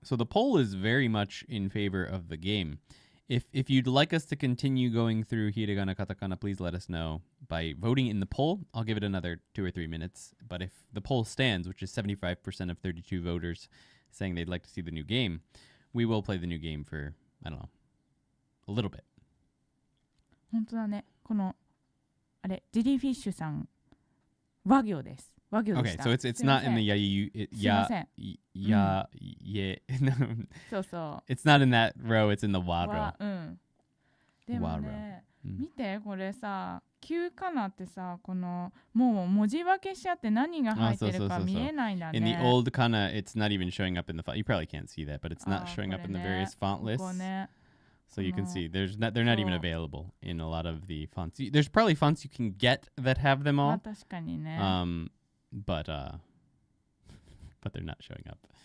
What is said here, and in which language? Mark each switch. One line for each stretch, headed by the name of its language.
English: So the poll is very much in favor of the game. If you'd like us to continue going through Hiragana, Katakana, please let us know by voting in the poll. I'll give it another 2 or 3 minutes. But if the poll stands, which is 75% of 32 voters saying they'd like to see the new game, we will play the new game for, I don't know, a little bit.
Japanese: 本当だね。このあれジェリーフィッシュさん和行です。和行で
English: Okay,
Japanese: した。
English: so it's not in the ya
Japanese: すいません。そうそう。
English: It's not in that row, it's in the wa row.
Japanese: うん。でもね、見てこれさ、旧かなってさ、このもう文字分けしちゃって何が入ってるか見えないんだね。
English: In the old kana, it's not even showing up in the font. You probably can't see that, but it's not showing up in the various font lists.
Japanese: ここね。
English: So you can see they're not even available in a lot of the fonts. There's probably fonts you can get that have them
Japanese: まあ
English: all.
Japanese: 確かにね。
English: But they're not showing up.